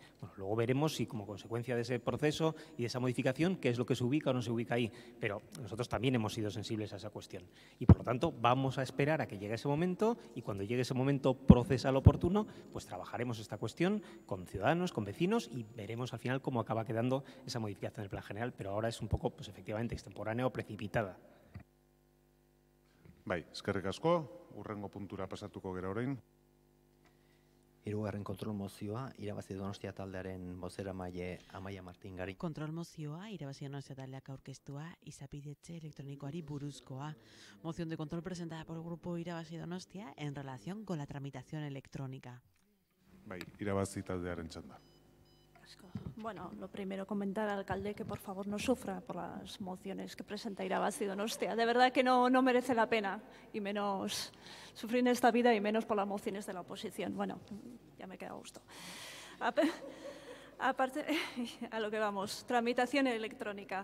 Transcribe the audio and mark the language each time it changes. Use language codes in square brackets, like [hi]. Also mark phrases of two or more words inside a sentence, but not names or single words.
[es] Bueno, luego veremos si como consecuencia de ese proceso y de esa modificación qué es lo que se ubica o no se ubica ahí, pero nosotros también hemos sido sensibles a esa cuestión y por lo tanto vamos a esperar a que llegue ese momento, y cuando llegue ese momento procesal oportuno, pues trabajaremos esta cuestión con ciudadanos, con vecinos, y veremos al final cómo acaba quedando esa modificación del plan general, pero ahora es un poco, pues efectivamente, extemporánea o precipitada. [eu] Bai, eskerrik asko, hurrengo puntura pasatuko gera orain. Hirugarren kontrol mozioa, irabazi Donostia taldearen bozeramaile Amaia Martingari. Kontrol mozioa, irabazi Donostia taldeak aurkeztua, izapidetxe elektronikoari buruzkoa. [es] Moción de control presentada por el grupo Irabazi Donostia en relación con la tramitación electrónica. [eu] Bai, irabazi taldearen txanda. [es] Bueno, lo primero comentar al alcalde que por favor no sufra por las mociones que presenta Irabazi Donostia. De verdad que no merece la pena, y menos sufrir en esta vida y menos por las mociones de la oposición. Bueno, ya me queda a gusto. Aparte, a lo que vamos, tramitación electrónica.